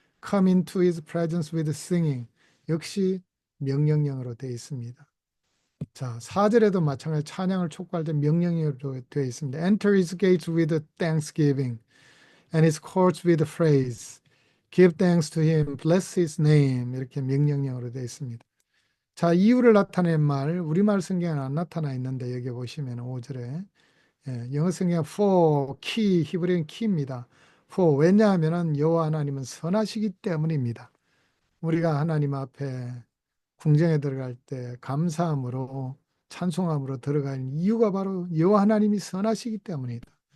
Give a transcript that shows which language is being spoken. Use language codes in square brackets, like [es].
[en] Come into his presence with singing. [ko] 역시 명령형으로 되어 있습니다. 자, 4절에도 마찬가지 찬양을 촉구할 때 명령형으로 되어 있습니다. [en] Enter his gates with thanksgiving and his courts with praise. Give thanks to him, bless his name. [ko] 이렇게 명령형으로 되어 있습니다. 자, 이유를 나타낸 말, 우리말 성경에는 안 나타나 있는데 여기 보시면 5절에 영어 성경 for, key, 히브리어는 key입니다. for, 왜냐하면 여호와 하나님은 선하시기 때문입니다. 우리가 하나님 앞에 궁정에 들어갈 때 감사함으로 찬송함으로 들어가는 이유가 바로 여호와 하나님이 선하시기 때문이다.